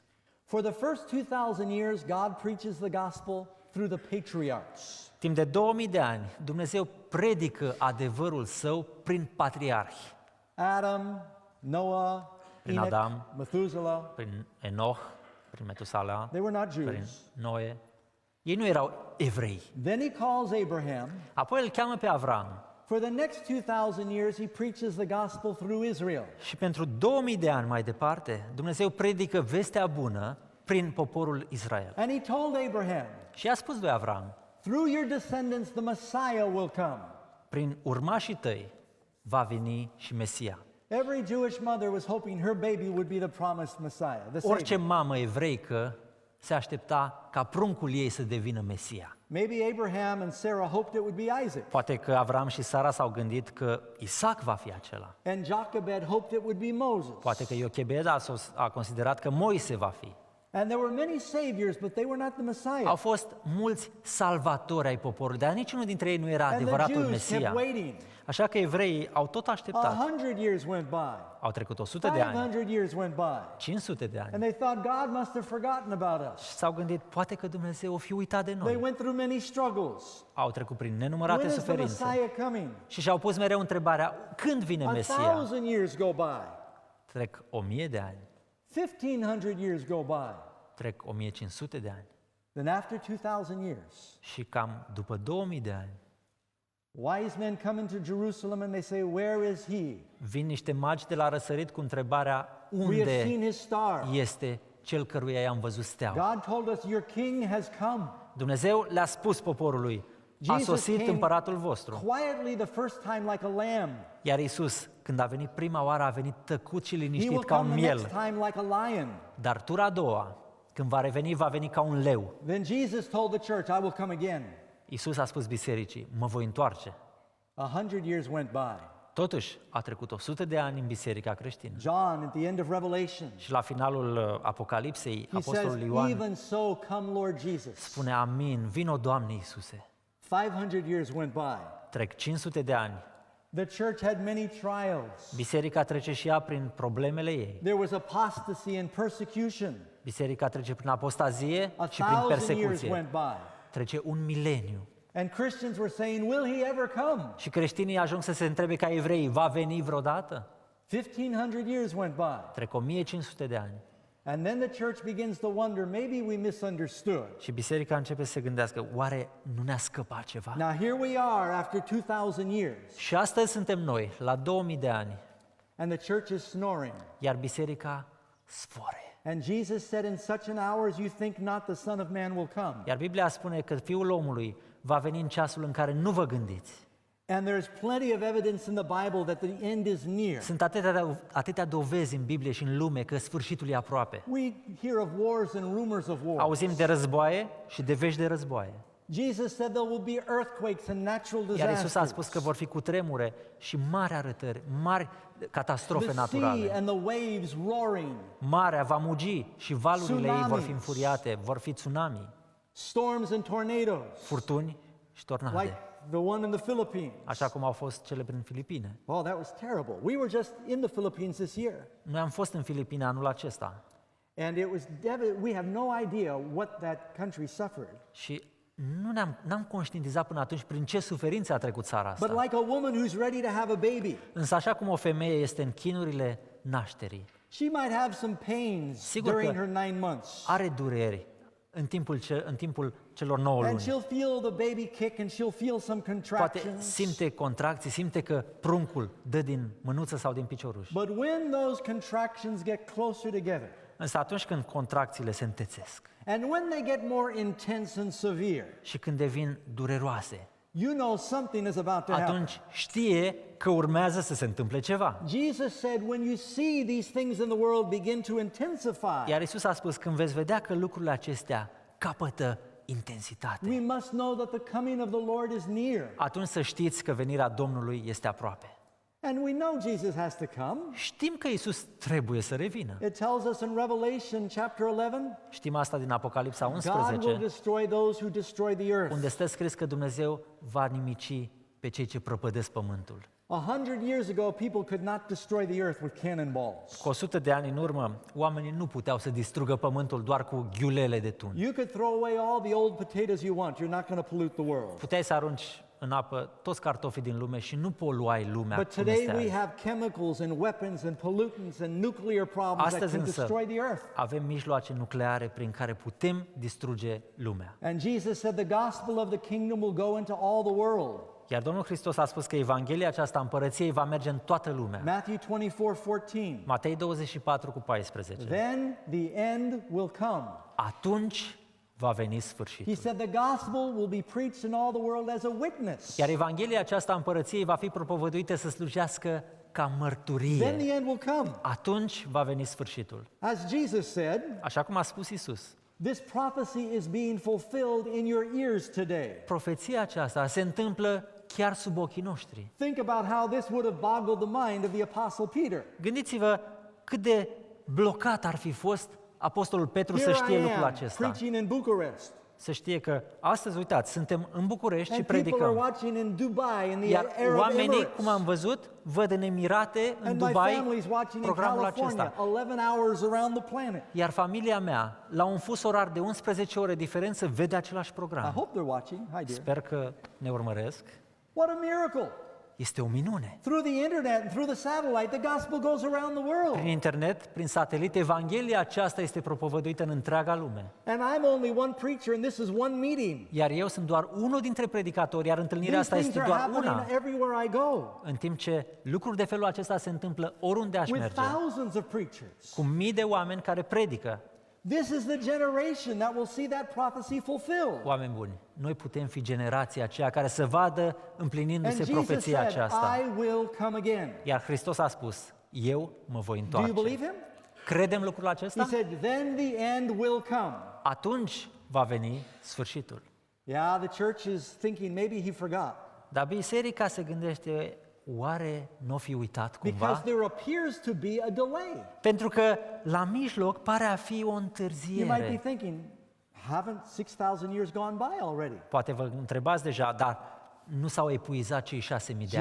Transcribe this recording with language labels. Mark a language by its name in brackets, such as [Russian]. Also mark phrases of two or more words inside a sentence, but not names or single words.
[English] For the first 2000 years, God preaches the gospel through the patriarchs. [Romanian] Timp de 2000 de ani, Dumnezeu predică adevărul său prin patriarhi, [English] Adam, Noah, [Romanian] Prin [English] Enoch, Adam. Methuselah, [Romanian] prin Enoch, prin Metusala, [English] they were not [Romanian] prin [English] Jews. [Romanian] Noe. Ei nu erau evrei. [English] Then he calls Abraham. [Romanian] Apoi îl cheamă pe Avram [English] For the next 2000 years, he preaches the gospel through Israel. [Romanian] și pentru 2000 de ani mai departe, Dumnezeu predică vestea bună prin poporul Israel. [English] And he told Abraham, [Romanian] Și a spus lui Avram, [English] through your descendants, the Messiah will come. [Romanian] prin urmașii tăi va veni și Mesia. [English] Every Jewish mother was hoping her baby would be the promised Messiah, the [Romanian] Orice [English] Savior. [Romanian] mamă evreică se aștepta ca pruncul ei să devină Mesia. [English] Maybe Abraham and Sarah hoped it would be Isaac, [Romanian] Poate că Avram și Sara s-au gândit că Isaac va fi acela. [English] and Jochebed hoped it would be Moses. [Romanian] Poate că Iochebed a considerat că Moise va fi. [English] And there were many saviors, but they were not the Messiah. [Romanian] Au fost mulți salvatori ai poporului, dar niciunul dintre ei nu era [English] And the [Romanian] adevăratul [English] Jews [Romanian] Mesia. [English] kept waiting. [Romanian] Așa că evreii au tot așteptat. [English] 100 years went by. [Romanian] Au trecut 100 de ani, [English] 500 years went by. [Romanian] 500 de ani [English] And they thought God must have forgotten about us. [Romanian] și s-au gândit, poate că Dumnezeu o fi uitat de [English] They [Romanian] noi. [English] went through many struggles. [Romanian] Au trecut prin [English] When [Romanian] nenumărate [English] is the [Romanian] suferințe [English] Messiah coming? [Romanian] și și-au pus mereu întrebarea, când vine Mesia? [English] 1,000 years go by. [Romanian] Trec 1000 de ani, [English] 1,500 years go by. [Romanian] trec 1500 de ani [English] Then after 2,000 years, [Romanian] și cam după 2000 de ani [English] wise men come into Jerusalem and they say, where is he? [Romanian] vin niște magi de la răsărit cu întrebarea, [English] We have seen [Romanian] unde [English] his star. [Romanian] este cel căruia i-am văzut steaua? [English] God told us, your king has come. [Romanian] Dumnezeu le-a spus poporului, a [English] Jesus [Romanian] sosit [English] came [Romanian] împăratul vostru. [English] quietly the first time like a lamb. [Romanian] Iar Iisus, când a venit prima oară, a venit tăcut și [English] He will [Romanian] liniștit ca un [English] come the next [Romanian] miel. [English] time like a lion. [Romanian] Dar tura a doua, când va reveni, va veni ca un leu. [English] Then Jesus told the church, I will come again. [Romanian] Iisus a spus bisericii, mă voi întoarce. [English] 100 years went by. [Romanian] Totuși, a trecut 100 de ani în biserica creștină. [English] John, at the end of Revelation, [Romanian] Și la finalul Apocalipsei, [English] he says, [Romanian] Apostolul Ioan [English] even so come Lord Jesus. [Romanian] spune, amin, vino Doamne Iisuse. [English] 500 years went by. [Romanian] Trec 500 de ani. [English] The church had many trials. [Romanian] Biserica trece și ea prin problemele ei. [English] There was apostasy and persecution. [Romanian] Biserica trece prin apostazie și prin [English] 1,000 years [Romanian] persecuție. [English] went by. [Romanian] Trece un mileniu. [English] And Christians were saying, will he ever come? [Romanian] Și creștinii ajung să se întrebe ca evrei, va veni vreodată? [English] 1,500 years went by. [Romanian] Trec 1500 de ani. [English] And then the church begins to wonder, maybe we misunderstood. [Romanian] Și biserica începe să se gândească, oare nu ne-a scăpat ceva? [English] Now here we are after 2,000 years, [Romanian] Și astăzi suntem noi, la 2000 de ani, [English] and the church is snoring. [Romanian] iar biserica sfore. [English] And Jesus said, in such an hour as you think not, the Son of Man will come. [Romanian] Iar Biblia spune că Fiul omului va veni în ceasul în care nu vă gândiți. [English] And there's plenty of evidence in the Bible that the end is near. [Romanian] Sunt atâtea dovezi în Biblie și în lume că sfârșitul e aproape. [English] We hear of wars and rumors of wars. [Romanian] Auzim de războaie și de vești de războaie. [English] Jesus said there will be earthquakes and natural [Romanian] Iar Iisus a spus [English] disasters. [Romanian] că vor fi cutremure și mari arătări, mari catastrofe [English] The sea [Romanian] naturale. [English] and the waves roaring, [Romanian] Marea va mugi și valurile ei vor fi [English] Tsunamis. [Romanian] înfuriate, vor fi tsunami, [English] storms and tornadoes, [Romanian] furtuni și [English] like [Romanian] tornade, [English] the one in the Philippines. [Romanian] așa cum au fost cele prin Filipine. [English] Oh, that was terrible. We were just in the Philippines this year, [Romanian] Noi am fost în Filipine anul acesta [English] and it was we have no idea what that country suffered. [Romanian] și n-am conștientizat până atunci prin ce suferințe a trecut țara [English] But [Romanian] asta. [English] like a woman who's ready to have a baby, [Romanian] Însă așa cum o femeie este în chinurile nașterii, [English] she might have some pains [Romanian] Sigur [English] during [Romanian] că [English] her 9 months. [Romanian] are dureri în timpul celor 9 [English] And [Romanian] luni. [English] she'll feel the baby kick and she'll feel some [Romanian] Poate [English] contractions. [Romanian] simte contracții, simte că pruncul dă din mânuță sau din picioruș. [English] But when those contractions get closer together, [Romanian] Însă atunci când contracțiile se întețesc [English] and when they get more intense and severe, [Romanian] și când devin dureroase, [English] you know something is about to happen. [Romanian] atunci știe că urmează să se întâmple ceva. [English] Jesus said, when you see these things in the world begin to intensify, [Romanian] Iar Iisus a spus, când veți vedea că lucrurile acestea capătă intensitate, [English] we must know that the coming of the Lord is near. [Romanian] atunci să știți că venirea Domnului este aproape. [English] And we know Jesus has to come. [Romanian] Știm că Iisus trebuie să revină. [English] It tells us in Revelation chapter 11, [Romanian] Știm asta din Apocalipsa [English] God will [Romanian] 11, [English] destroy those who destroy the earth. [Romanian] unde stă scris că Dumnezeu va nimici pe cei ce prăpădesc pământul. [English] 100 years ago, people could not destroy the earth with cannonballs. [Romanian] Cu 100 de ani în urmă, oamenii nu puteau să distrugă pământul doar cu ghiulele de tun. [English] You could throw away all the old potatoes you want. You're not going to pollute the world. [Romanian] Puteai să arunci în apă toți cartofii din lume și nu poluai lumea [English] But [Romanian] cum [English] today [Romanian] este [English] we [Romanian] azi. [English] have chemicals and weapons and pollutants and nuclear problems that [Romanian] Astăzi [English] can [Romanian] însă [English] destroy the earth. [Romanian] avem mijloace nucleare prin care putem distruge lumea. [English] And Jesus said the gospel of the kingdom will go into all the world. [Romanian] Iar Domnul Hristos a spus că Evanghelia aceasta a împărăției va merge în toată lumea. [English] Matthew 24:14. [Romanian] Matei 24 cu 14. [English] Then the end will come. [Romanian] Atunci va veni [English] He [Romanian] sfârșitul. [English] said the gospel will be preached in all the world as a witness. [Romanian] Iar Evanghelia aceasta a împărăției va fi propovăduită să slujească ca [English] Then [Romanian] mărturie. [English] the end will come. [Romanian] Atunci va veni sfârșitul. [English] As Jesus said, [Romanian] Așa cum a spus Isus, [English] this prophecy is being fulfilled in your ears today. [Romanian] profeția aceasta se întâmplă chiar sub ochii noștri. [English] Think about how this would have boggled the mind of the apostle Peter. [Romanian] Gândiți-vă cât de blocat ar fi fost Apostolul Petru să [English] Here [Romanian] știe [English] I [Romanian] lucrul [English] am [Romanian] acesta. [English] preaching in Bucharest. [Romanian] Să știe că astăzi, uitați, suntem în București și [English] And people are [Romanian] predicăm. [English] watching in Dubai, in the [Romanian] Iar [English] Arab [Romanian] oamenii, [English] Emirates. [Romanian] cum am văzut, văd în Emirate, în [English] And my [Romanian] Dubai, [English] family's watching in [Romanian] programul [English] California, [Romanian] acesta. [English] 11 hours around the planet. [Romanian] Iar familia mea, la un fus orar de 11 ore diferență, vede același [English] I [Romanian] program. [English] hope they're watching. Hi, dear. [Romanian] Sper că ne urmăresc. [English] What a miracle. [Romanian] Este o minune. [English] Through the internet and through the satellite, the gospel goes around the world. [Romanian] Prin internet, prin satelit, Evanghelia aceasta este propovăduită în întreaga lume. [English] And I'm only one preacher, and this is one meeting. [Romanian] Iar eu sunt doar unul dintre predicatori, iar întâlnirea [English] These [Romanian] asta [English] things [Romanian] este [English] are [Romanian] doar [English] happening [Romanian] una. [English] everywhere I go, [Romanian] În timp ce lucruri de felul acesta se întâmplă oriunde aș [English] with [Romanian] merge, [English] thousands of preachers. [Romanian] cu mii de oameni care predică. [English] This is the generation that will see that prophecy fulfilled. [Romanian] Oameni buni, noi putem fi generația aceea care să vadă [English] And [Romanian] împlinindu-se [English] Jesus [Romanian] profeția [English] said, [Romanian] aceasta. [English] I will come again. [Romanian] Iar Hristos a spus, eu mă voi [English] Do you [Romanian] întoarce. [English] believe him? [Romanian] Credem lucrul [English] He [Romanian] acesta? [English] said, then the end will come. [Romanian] Atunci va veni sfârșitul. [English] Yeah, the church is thinking maybe he forgot. [Romanian] Dar biserica se gândește, oare n-o fi uitat [English] Because [Romanian] cumva? [English] there appears to be a delay. [Romanian] Pentru că la mijloc pare a fi o [English] You might be [Romanian] întârziere. [English] thinking, haven't 6,000 years gone by already? [Romanian] Poate vă întrebați deja, dar nu s-au epuizat cei 6.000 de ani?